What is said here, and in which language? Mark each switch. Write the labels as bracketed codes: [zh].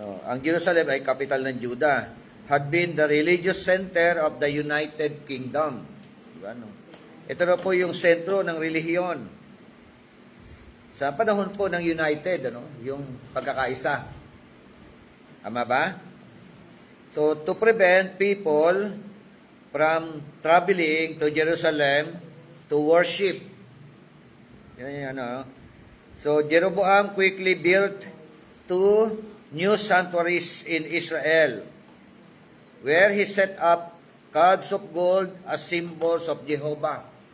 [tl] Ang Jerusalem ay capital ng Judah. [en] Had been the religious center of the United Kingdom. [tl] Diba, no? Ito na po yung sentro ng relihiyon. Sa panahon po ng United, ano, yung pagkakaisa. Tama ba? [en] So, to prevent people from traveling to Jerusalem to worship. [tl] Yan yung ano. [en] So, Jeroboam quickly built 2 new sanctuaries in Israel, where he set up calves of gold as symbols of Jehovah.